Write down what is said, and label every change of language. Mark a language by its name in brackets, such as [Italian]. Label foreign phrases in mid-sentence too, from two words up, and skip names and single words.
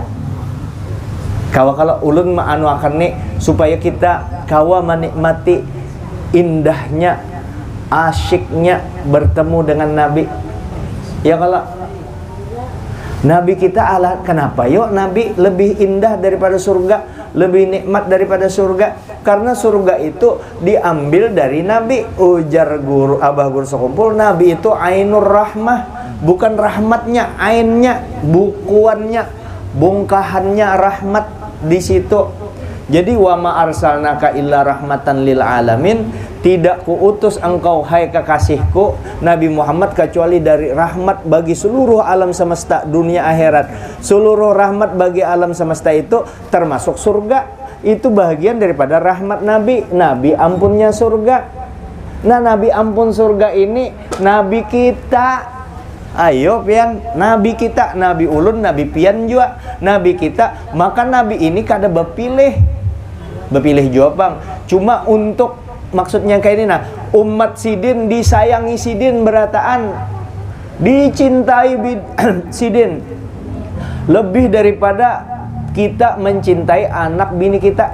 [Banjar] Kalau ulun akan nih supaya kita kawa menikmati indahnya, asyiknya bertemu dengan Nabi. [Indonesian] Ya kalau Nabi kita kenapa yuk Nabi lebih indah daripada surga, lebih nikmat daripada surga? Karena surga itu diambil dari Nabi. Ujar Abah Guru Sekumpul, Nabi itu [Arabic] عين الرحمة, [Indonesian] bukan rahmatnya, ainnya, bukuannya, bongkahannya rahmat di situ. [Arabic] Jadi وما أرسلناك إلا رحمة للعالمين, [Indonesian] tidak kuutus engkau hai kekasihku Nabi Muhammad kecuali dari rahmat bagi seluruh alam semesta dunia akhirat. Seluruh rahmat bagi alam semesta itu termasuk surga. Itu bagian daripada rahmat Nabi. [Banjar] Nabi ampunnya surga. Nah Nabi ampun surga ini Nabi kita. Ayo pian, Nabi kita, Nabi ulun, Nabi pian juga, Nabi kita. Maka Nabi ini kada bepilih juga bang. Cuma untuk maksudnya kayak ini, nah umat sidin disayangi sidin berataan, dicintai sidin lebih daripada kita mencintai anak bini kita.